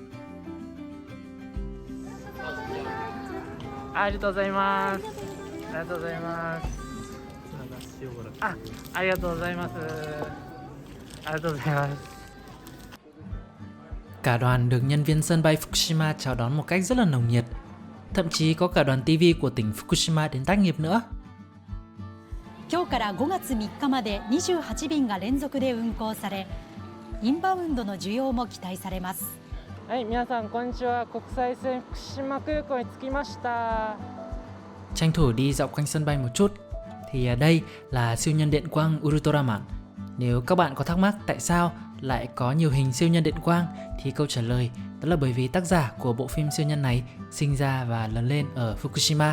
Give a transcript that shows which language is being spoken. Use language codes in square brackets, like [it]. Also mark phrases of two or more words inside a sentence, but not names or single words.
[vi] Cả đoàn được nhân viên sân bay Fukushima chào đón một cách rất là nồng nhiệt. Thậm chí có cả đoàn TV của tỉnh Fukushima đến tác nghiệp nữa. [ja] 今日から5月3日まで28便が連続で運航され、インバウンドの需要も期待されます。はい、皆さんこんにちは。国際線福島空港に着きました。 [vi] Tranh thủ đi dạo quanh sân bay một chút. Thì đây là siêu nhân điện quang Ultraman. Nếu các bạn có thắc mắc tại sao lại có nhiều hình siêu nhân điện quang thì câu trả lời đó là bởi vì tác giả của bộ phim siêu nhân này sinh ra và lớn lên ở Fukushima.